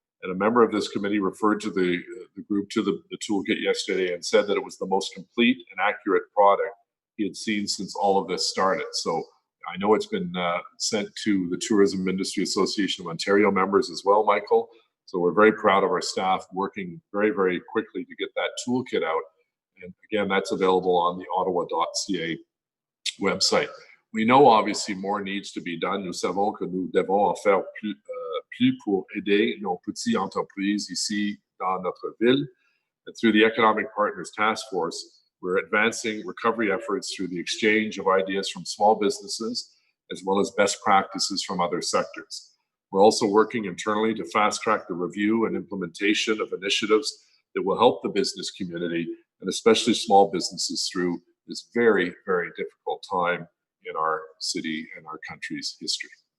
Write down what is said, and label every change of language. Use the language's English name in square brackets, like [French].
[English] And a member of this committee referred to the group to the toolkit yesterday and said that it was the most complete and accurate product he had seen since all of this started. So I know it's been sent to the Tourism Industry Association of Ontario members as well, Michael. So we're very proud of our staff working very, very quickly to get that toolkit out. And again, that's available on the ottawa.ca website. We know obviously more needs to be done. [French] Nous savons que nous devons en faire plus pour aider nos petites entreprises ici dans notre ville. [English] And through the Economic Partners Task Force, we're advancing recovery efforts through the exchange of ideas from small businesses, as well as best practices from other sectors. We're also working internally to fast track the review and implementation of initiatives that will help the business community and especially small businesses through this very, very difficult time in our city and our country's history.